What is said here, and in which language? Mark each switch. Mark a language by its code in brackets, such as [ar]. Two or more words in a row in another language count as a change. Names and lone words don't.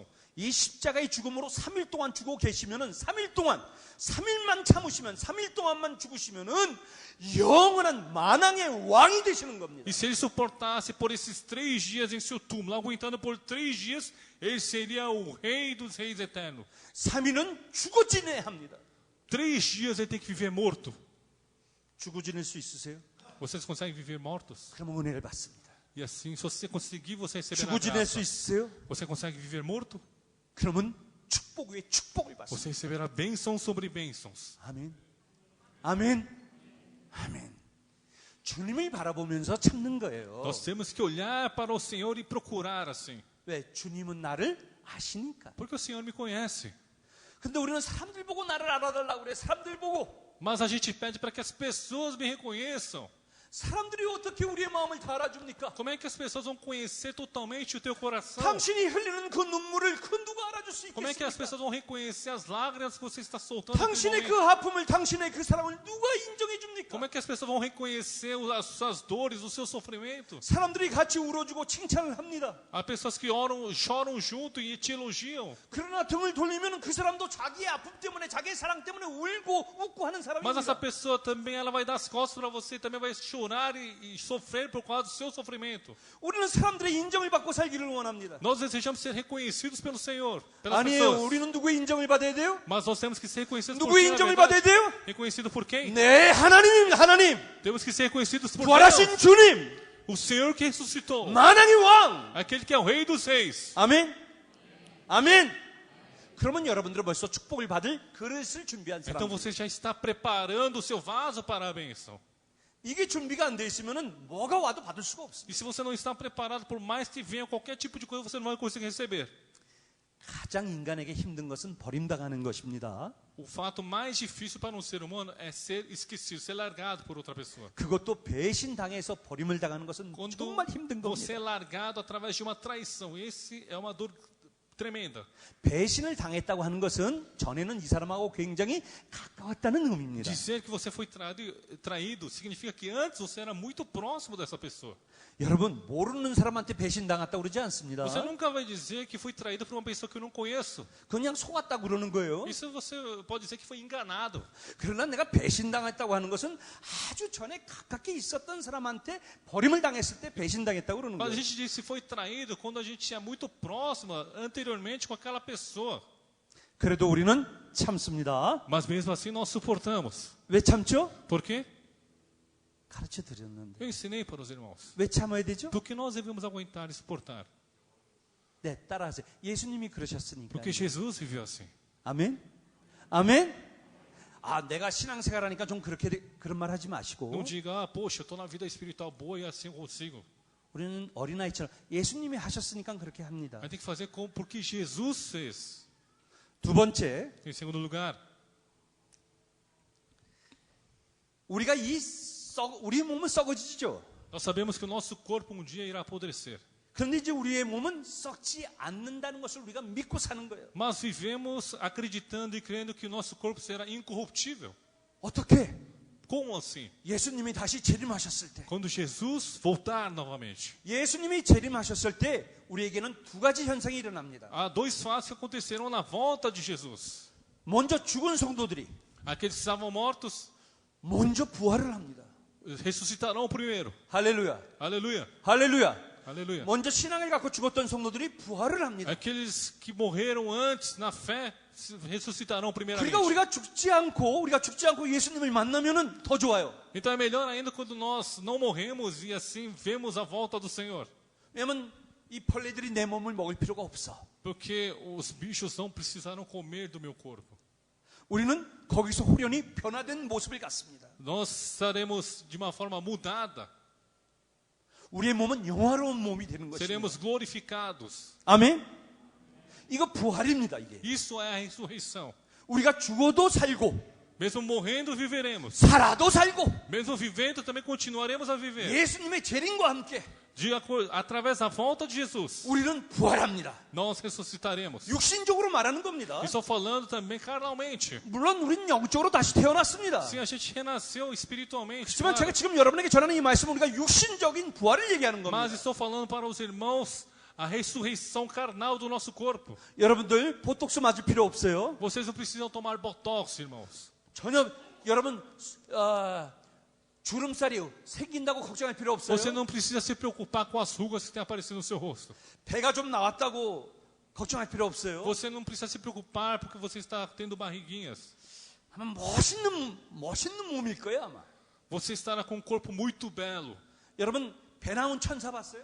[ko] 이 십자가의 죽음으로 3일 동안 죽어 계시면은 3일 동안 3일만 참으시면 3일 동안만 죽으시면은 영원한 만왕의 왕이 되시는 겁니다. [pt] E se ele suportasse por esses 3 dias em seu túmulo, aguentando por 3 dias, ele seria o rei dos reis eterno. [ko] 3일은 죽어 지내야 합니다. [pt] 3 dias ele tem que viver morto. [ko] 죽어 지낼 수 있으세요? [pt] Vocês conseguem viver mortos? [ko] 그러면 은혜를 받습니다. [pt] E assim, se você conseguir, você receberá [ko] 죽어 지낼 수 [pt] graça. [ko] 있으세요? [pt] Você consegue viver morto? [ko] 그러면 축복 위에 축복을 받습니다. [pt] Você receberá bênçãos sobre bênçãos. [ko] 아멘. 아멘. 아멘. 주님을 바라보면서 참는 거예요. [pt] Nós temos que olhar para o Senhor e procurar assim. [ko] 왜? 주님은 나를 아시니까. [pt] Porque o Senhor me conhece. [ko] 근데 우리는 사람들 보고 나를 알아달라고 그래. 사람들 보고. [pt] Mas a gente pede para que as pessoas me reconheçam. [ko] 사람들이 어떻게 우리의 마음을 다 알아줍니까? [pt] Como é que as pessoas vão conhecer totalmente o teu coração? [ko] 당신이 흘리는 그 눈물을 그 누가 알아줄 수 [pt] Como é que as [ko] 있겠습니까? [pt] pessoas vão reconhecer as lágrimas que você está soltando? naquele [ko] 당신의 그 [pt] momento? [ko] 아픔을, 당신의 그 사랑을 누가 인정해 줍니까? [pt] Como é que as pessoas vão reconhecer as suas dores, o seu sofrimento? [ko] 사람들이 같이 울어주고 칭찬을 합니다. [pt] Há pessoas que oram, choram junto e te elogiam. [ko] 그러나 등을 돌리면 그 사람도 자기의 아픔 때문에, 자기의 사랑 때문에 울고 웃고 하는 [pt] Mas essa [ko] 사람입니다. [pt] pessoa também ela vai dar as costas para você, também vai chorar e sofrer por causa do seu sofrimento. [ko] 우리는 사람들의 인정을 받고 살기를 원합니다. [pt] Nós desejamos ser reconhecidos pelo Senhor, pelas [ko] 아니에요. [pt] pessoas. [ko] 우리는 누구의 인정을 받아야 돼요? [pt] Mas nós temos que ser reconhecidos por [ko] 누구의 [pt] quem, na [ko] 인정을 [pt] verdade? [ko] 받아야 돼요? [pt] Reconhecido por quem? [ko] 네, 하나님입니다. 하나님. [pt] Temos que ser reconhecidos por [ko] 부활하신 [pt] Deus. [ko] 주님. [pt] O Senhor que ressuscitou. [ko] 만왕의 왕. [pt] Aquele que é o Rei dos Reis. [ko] 아멘. 아멘. 그러면 여러분들은 벌써 축복을 받을 그릇을 준비한 [pt] Então [ko] 사람. [pt] você já está preparando o seu vaso para a bênção. [ko] 이게 준비가 안 돼 있으면은 뭐가 와도 받을 수가 없습니다. [pt] E se você não está preparado, por mais que venha qualquer tipo de coisa, você não vai conseguir receber. [ko] 가장 인간에게 힘든 것은 버림당하는 것입니다. [pt] O fato mais difícil para um ser humano é ser esquecido, ser largado por outra pessoa. [ko] 그것도 배신 당해서 버림을 당하는 것은 [pt] Quando [ko] 정말 힘든 [pt] você [ko] 겁니다. [pt] é largado através de uma traição, esse é uma dor tremenda. [ko] 배신을 당했다고 하는 것은 전에는 이 사람하고 굉장히 가까웠다는 의미입니다. [pt] Dizer que você foi traído significa que antes você era muito próximo dessa pessoa. [ko] 여러분, 모르는 사람한테 배신 당했다고 그러지 않습니다. [pt] Você nunca vai dizer que foi traído por uma pessoa que eu não conheço. [ko] 그냥 속았다고 그러는 거예요. [pt] Isso você pode dizer que foi enganado. [ko] 그러나 내가 배신 당했다고 하는 것은 아주 전에 가깝게 있었던 사람한테 버림을 당했을 때 배신 당했다고 그러는 [pt] Mas a [ko] 거예요. [pt] gente diz que foi traído quando a gente é muito próximo anteriormente com aquela pessoa. [ko] 그래도 우리는 참습니다. [pt] Mas mesmo assim nós suportamos. [ko] 왜 참죠? [pt] Por quê? [ko] 가르쳐 드렸는데. [pt] Eu ensinei para os irmãos. [ko] 왜 참아야 되죠? [pt] Por que nós devemos aguentar e suportar? [ko] 네, 따라하세요. 예수님이 그러셨으니까. [pt] Porque Jesus viveu assim. [ko] 아멘? 아멘? 아, 내가 신앙생활 하니까 좀 그렇게 그런 말 하지 마시고. [pt] Não diga, poxa, eu estou na vida espiritual boa e assim eu consigo. [ko] 우리는 어린아이처럼 예수님이 하셨으니까 그렇게 합니다. [pt] Mas tem que fazer como porque Jesus fez. [ko] 두 번째, [pt] Em segundo lugar, [ko] 우리가 우리 몸은 썩어지죠. [pt] nós sabemos que o nosso corpo um dia irá apodrecer. [ko] 그런데 이제 우리의 몸은 썩지 않는다는 것을 우리가 믿고 사는 거예요. [pt] Mas vivemos acreditando e crendo que o nosso corpo será incorruptível. [ko] 어떻게? [pt] Como assim? [ko] 예수님이 다시 재림하셨을 때. [pt] Quando Jesus voltar novamente. [ko] 예수님이 재림하셨을 때 우리에게는 두 가지 현상이 일어납니다. [pt] Há 2 fatos que aconteceram na volta de Jesus. [ko] 먼저 죽은 성도들이 [pt] Aqueles que estavam mortos [ko] 먼저 부활을 합니다. [pt] ressuscitarão primeiro. [ko] 할렐루야. [pt] Aleluia. [ko] 할렐루야. [pt] Aleluia. [ko] 먼저 신앙을 갖고 죽었던 성도들이 부활을 합니다. [pt] Aqueles que morreram antes na fé ressuscitarão primeiramente. [ko] 그러니까 우리가 죽지 않고 예수님을 만나면은 더 좋아요. [pt] Então é melhor ainda quando nós não morremos e assim vemos a volta do Senhor. [ko] 왜냐면 이 벌레들이 내 몸을 먹을 필요가 없어. [pt] Porque os bichos não precisaram comer do meu corpo. [ko] 우리는 거기서 호련히 변화된 모습을 갖습니다. [pt] Nós estaremos de uma forma mudada. [ko] 우리의 몸은 영화로운 몸이 되는 것입니다. [pt] Seremos glorificados. [ko] 아멘. 이거 부활입니다, 이게. [pt] Isso é a ressurreição. [ko] 우리가 죽어도 살고, [pt] Mesmo morrendo, viveremos. [ko] 살아도 살고, [pt] Mesmo vivendo, também continuaremos a viver. [ko] 예수님의 재림과 함께 [pt] Através da volta de Jesus, [ko] 우리는 부활합니다. [pt] nós ressuscitaremos. [ko] 육신적으로 말하는 겁니다. [pt] Estou falando também carnalmente. [ko] 물론 우리는 영적으로 다시 태어났습니다. [pt] Sim, a gente renasceu espiritualmente. [ko] 하지만 [pt] Claro. [ko] 제가 지금 여러분에게 전하는 이 말씀은 우리가 육신적인 부활을 얘기하는 [pt] Mas [ko] 겁니다. [pt] estou falando para os irmãos a ressurreição carnal do nosso corpo. [ko] 여러분들 보톡스 맞을 필요 없어요. [pt] Vocês não precisam tomar botox, irmãos. [ko] 전혀 여러분 주름살이 생긴다고 걱정할 필요 없어요. [pt] Você não precisa se preocupar com as rugas que têm aparecido no seu rosto. [ko] 배가 좀 나왔다고 걱정할 필요 없어요. [pt] Você não precisa se preocupar porque você está tendo barriguinhas. [ko] 아마 멋있는 몸일 거예요, 아마. [pt] Você estará com um corpo muito belo. [ko] 여러분 배 나온 천사 봤어요?